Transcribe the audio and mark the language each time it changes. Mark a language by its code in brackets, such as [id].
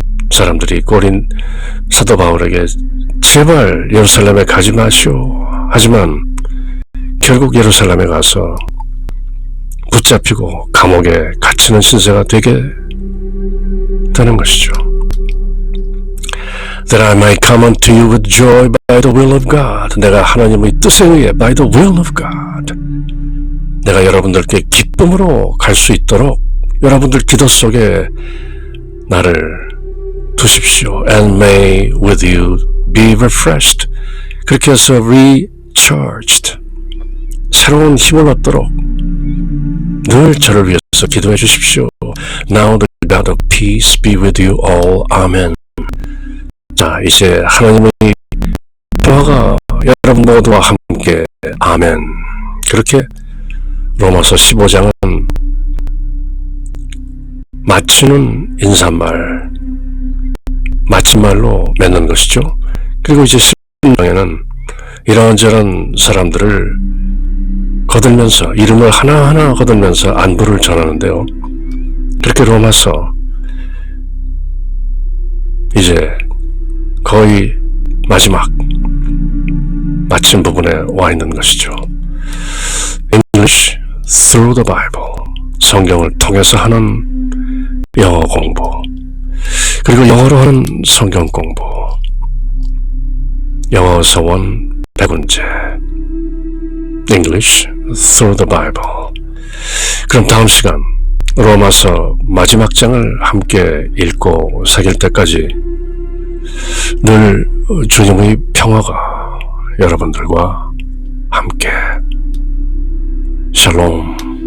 [ko] 사람들이 꼬린 사도 바울에게 제발 예루살렘에 가지 마시오. 하지만 결국 예루살렘에 가서 붙잡히고 감옥에 갇히는 신세가 되게 되는 것이죠. [en] That I might come unto you with joy by the will of God. [ko] 내가 하나님의 뜻에 의해 [en] by the will of God. [ko] 내가 여러분들께 기쁨으로 갈 수 있도록 여러분들 기도 속에 나를 두십시오. [en] And may with you be refreshed. [ko] 그렇게 해서 recharged. 새로운 힘을 얻도록 늘 저를 위해서 기도해 주십시오. [en] Now the God of peace be with you all. Amen. [ko] 자, 이제 하나님의 평화가 여러분 모두와 함께. 아멘. 그렇게 로마서 15장은 마치는 인사말, 마침말로 맺는 것이죠. 그리고 이제 16장에는 이런저런 사람들을 거들면서, 이름을 하나하나 거들면서 안부를 전하는데요. 그렇게 로마서 이제 거의 마지막 마침 부분에 와 있는 것이죠. [en] English through the Bible. [ko] 성경을 통해서 하는 영어 공부. 그리고 영어로 하는 성경 공부. 영어 서원 백운재. [en] English through the Bible. [ko] 그럼 다음 시간 로마서 마지막 장을 함께 읽고 새길 때까지 늘 주님의 평화가 여러분들과 함께. 샬롬.